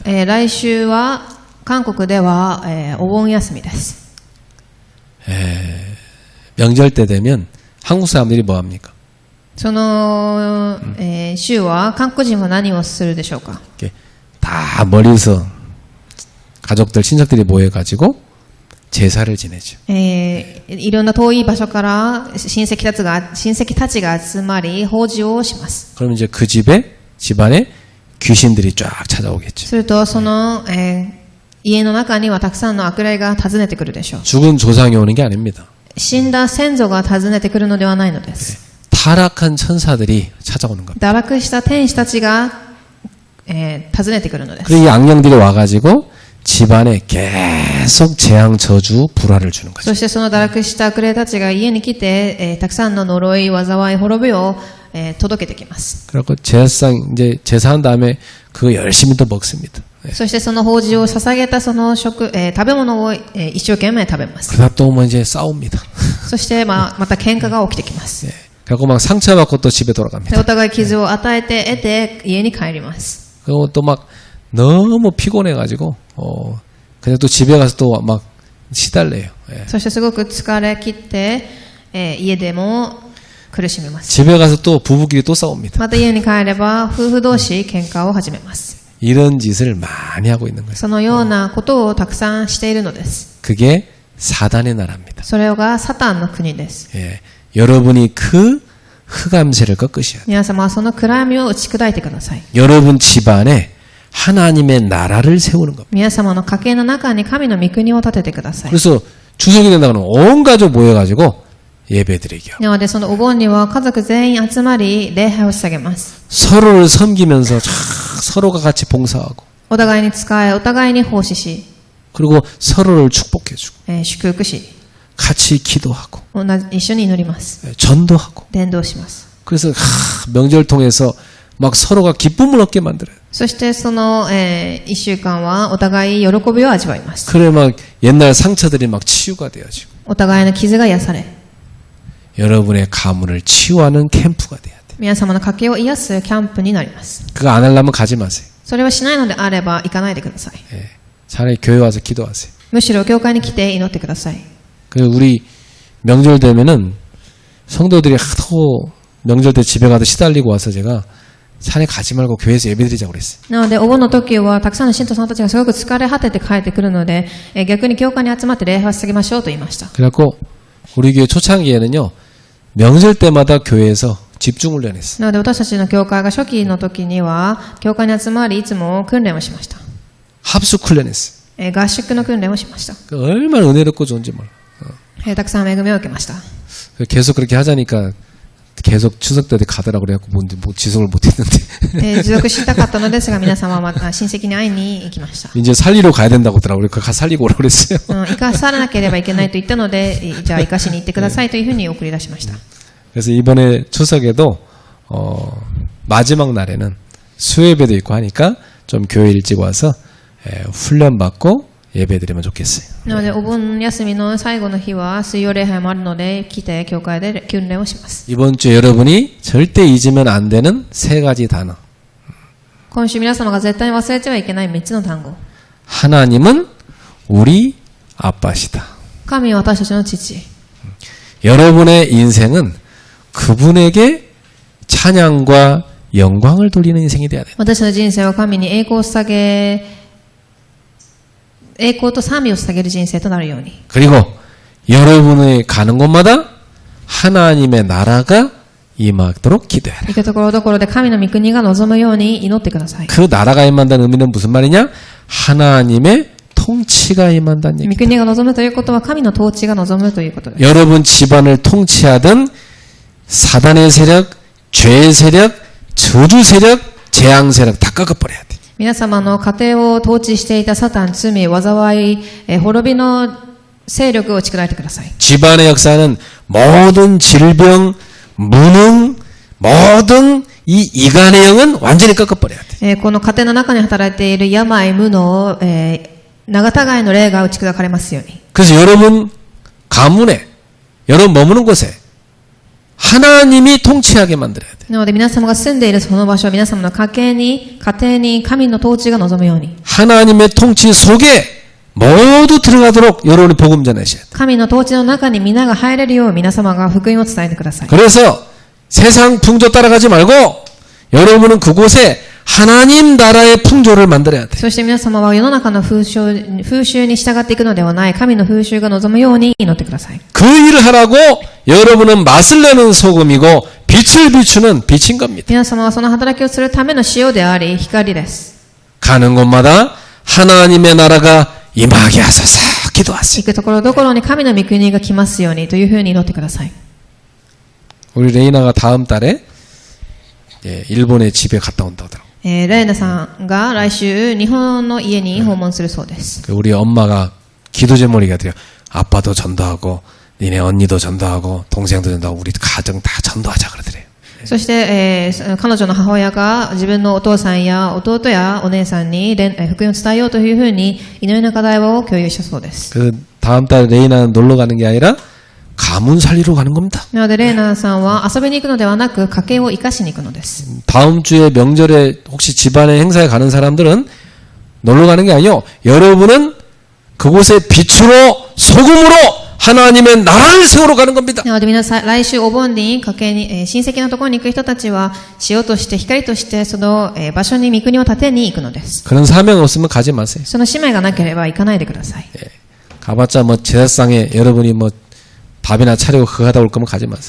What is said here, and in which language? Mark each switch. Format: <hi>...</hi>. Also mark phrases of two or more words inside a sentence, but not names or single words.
<ja>来週は韓国では、お盆休みです。</ja> <ko>명절 때 되면 한국 사람들이 뭐 합니까?</ko> <ja>その、週は韓国人は何をするでしょうか。</ja> <ko>이렇게 다 멀리서 가족들, 친척들이 모여가지고 제사를 지내죠.</ko> <ja>いろんな遠い場所から親戚たちが集まり法事をします。</ja> <ko>그럼 이제 그 집안에 귀신들이 쫙 찾아오겠죠.</ko> <ja>するとその、家の中にはたくさんの悪霊が訪ねてくるでしょう。</ja> <ko>죽은 조상이 오는 게 아닙니다.</ko> <ja>死んだ先祖が訪ねてくるのではないのです。</ja> <ko>타락한 천사들이 찾아오는 겁니다.</ko> <ja>堕落した天使たちが、訪ねてくるのです。</ja> <ko>그리고 이 악령들이 와가지고 집안에 계속 재앙, 저주, 불화를 주는 거죠.</ko> <ja>そしてその堕落した悪霊たちが家に来て、たくさんの呪い、災い、滅びを、 届けてきます。</ja> <ko>그래갖고 제사상 이제 제사한 다음에 그거 열심히 또 먹습니다.</ko> <ja>そしてその法事を捧げたその食べ物を一生懸命食べます。</ja> <ko>그러다 또 뭐 이제 싸웁니다.</ko> <ja>そしてまた喧嘩が起きてきます。</ja> <ko>그래갖고 막 상처받고 또 집에</ko> <ja>で</ja> <ko>돌아갑니다.</ko> <ja>お互い傷を与えて得て家に帰ります。</ja> <ko>그리고 또 막 너무 피곤해가지고 그냥 또 집에 가서 또 막 시달래요. 예.</ko> <ja>そしてすごく疲れ切って、家でも苦しみます。</ja> <ko>집에 가서 또 부부끼리 또 싸웁니다.</ko> <ja>また家に帰れば夫婦同士喧嘩を始めます。</ja> <ko>이런 짓을 많이 하고 있는 거예요.</ko> <ja>そのようなことをたくさんしているのです。</ja> <ko>그게 사단의 나라입니다.</ko> <ja>それがサタンの国です。</ja> <ko>예. 여러분이 그 흑암세를 꺾으셔야 돼요.</ko> <ja>皆様はその暗闇を打ち砕いてください。</ja> <ko>여러분 집안에 하나님의 나라를 세우는 겁니다.</ko> <ja>皆様の家系の中に神の御国を建ててください。</ja> <ko>그래서 추석이 된다고는 온 가족 모여가지고 예배드리게 하고</ko> <ja>なのでそのお盆には家族全員集まり礼拝を捧げます。</ja> <ko>서로를 섬기면서 서로가 같이 봉사하고</ko> <ja>お互いに仕え、お互いに奉仕し、</ja> <ko>그리고 서로를 축복해주고</ko> <ja>祝福し、</ja> <ko>같이 기도하고</ko> <ja>一緒に祈ります。</ja> <ko>전도하고</ko> <ja>伝道します。</ja> <ko>그래서 명절 통해서 막 서로가 기쁨을 얻게 만들어요.</ko> <ja>そしてその、一週間はお互い喜びを味わいます。</ja> <ko>그래 막 옛날 상처들이 막 치유가 되어지고</ko> <ja>お互いの傷が癒され、</ja> <ko>여러분의 가문을 치유하는 캠프가 돼야 돼.</ko> <ja>皆様の家計を癒すキャンプになります。</ja> <ko>그거 안 하려면 가지 마세요.</ko> <ja>それをしないのであれば行かないでください。</ja> <ko>예. 차라리 교회 와서 기도하세요.</ko> <ja>むしろ教会に来て祈ってください。</ja> <ko>그래서 우리 명절 되면은 성도들이 하도 명절 때 집에 가도 시달리고 와서 제가 산에 가지 말고 교회에서 예배드리자고 그랬어요.</ko> <ja>なので、お盆の時はたくさんの信徒さんたちがすごく疲れ果てて帰ってくるので、逆に教会に集まって礼拝を捧げましょうと言いました。</ja> <ko>그래갖고 우리 교회 초창기에는요 명절 때마다 교회에서 집중훈련했어요.</ko> <ja>なので、私たちの教会が初期の時には、教会に集まりいつも訓練をしました。</ja> <ko>합숙훈련했어요.</ko> <ja>合宿の訓練をしました。</ja> <ko>얼마나 은혜롭고 좋은지 몰라.</ko> <ja>たくさん恵みを受けました。</ja> <ko>계속 그렇게 하자니까 계속 추석 때 가더라고 그래갖고 뭐 지속을 못했는데</ko> <ja>持続したかったのですが、皆様はまた親戚に会いに行きました。</ja> <ko>이제 살리러 가야 된다고 하더라고요. 그거 살리고 오라고 그랬어요.</ko> <ja>生かさなければいけないと言ったので、じゃあ生かしに行ってくださいというふうに送り出しました。</ja> <ko>그래서 이번에 추석에도 마지막 날에는 수예배도 있고 하니까 좀 교회 일찍 와서 훈련 받고 예배드리면 좋겠어요.</ko> <ja>なので、お盆休みの最後の日は水曜礼拝もあるので、来て教会で訓練をします。</ja> <ko>이번 주에 여러분이 절대 잊으면 안 되는 세 가지 단어.</ko> <ja>今週皆様が絶対に忘れてはいけない3つの単語。</ja> <ko>하나님은 우리 아빠시다.</ko> <ja>神は私たちの父。</ja> <ko>여러분의 인생은 그분에게 찬양과 영광을 돌리는 인생이 돼야 돼요.</ko> <ja>私の人生は神に栄光と賛美を捧げる人生となるように。</ja> <ko>그리고 여러분이 가는 곳마다 하나님의 나라가 임하도록 기도해라.</ko> <ja>行くところどころで神の御国が望むように祈ってください。</ja> <ko>그 나라가 임한다는 의미는 무슨 말이냐? 하나님의 통치가 임한다는</ko> <ja>御</ja> <ko>얘기다.</ko> <ja>国が望むということは神の統治が望むということです。</ja> <ko>여러분 집안을 통치하던 사단의 세력, 죄의 세력, 저주 세력, 재앙 세력 다 꺾어버려야 돼.</ko> <ja>皆様の家庭を統治していたサタン、罪、災い、滅びの勢力を打ち砕いてください。</ja> <ko>집안의 역사는 모든 질병, 무능, 모든 이 이간의 영은 완전히 꺾어버려야 돼.</ko> <ja>この家庭の中に働いている病、無能、長互いの霊が打ち砕かれますように。</ja> <ko>그래서 여러분 가문에, 여러분 머무는 곳에 하나님이 통치하게 만들어야 돼.</ko> <ja>なので皆様が住んでいるその場所、皆様の家庭に神の統治が望むように。</ja> <ko>하나님의 통치 속에 모두 들어가도록 여러분이 복음 전하셔야 돼.</ko> <ja>神の統治の中に皆が入れるよう皆様が福音を伝えてください。</ja> <ko>그래서 세상 풍조 따라가지 말고 여러분은 그곳에 하나님 나라의 풍조를 만들어야 돼.</ko> <ja>そして皆様は世の中の風習に従っていくのではない神の風習が望むように祈ってください。</ja> <ko>그 일을 하라고 여러분은 맛을 내는 소금이고 빛을 비추는 빛인 겁니다.</ko> <ja>皆様はその働きをするための塩であり光です。</ja> <ko>가는 곳마다 하나님의 나라가 임하게 하소서 기도하세요.</ko> <ja>行くところどころに神の御国が来ますようにというふうに祈ってください。</ja> <ko>우리 레이나가 다음 달에 일본에 집에 갔다 온다고 하더라고요.</ko> <ja>レイナさんが来週日本の家に訪問するそうです。</ja> <ko>우리 엄마가 기도 제목이 같아요. 아빠도 전도하고 니네 언니도 전도하고 동생도 전도하고 우리 가정 다 전도하자 그러더래요.</ko> <ja>そして、彼女の母親が自分のお父さんや弟やお姉さんに福音を伝えようというふうに祈りの課題を共有したそうです。</ja> <ko>그 다음 달 레이나는 놀러 가는 게 아니라 가문 살리러 가는 겁니다.</ko> <ja>なのでレイナさんは遊びに行くのではなく家計を生かしに行くのです。</ja> <ko>다음 주에 명절에 혹시 집안의 행사에 가는 사람들은 놀러 가는 게 아니요. 여러분은 그곳에 빛으로 소금으로 하나님의 나라를 세우러 가는 겁니다.</ko> <ja>なので皆さん、来週お盆に家計に、親戚のところに行く人たちは塩として光としてその、場所に御国を建てに行くのです。</ja> <ko>그런 사명 없으면 가지 마세요.</ko> <ja>その使命がなければ行かないでください。</ja> <ko>가봤자 뭐 제사상에 여러분이 뭐 밥이나 차리고 그거 하다 올 거면 가지 마세요.</ko>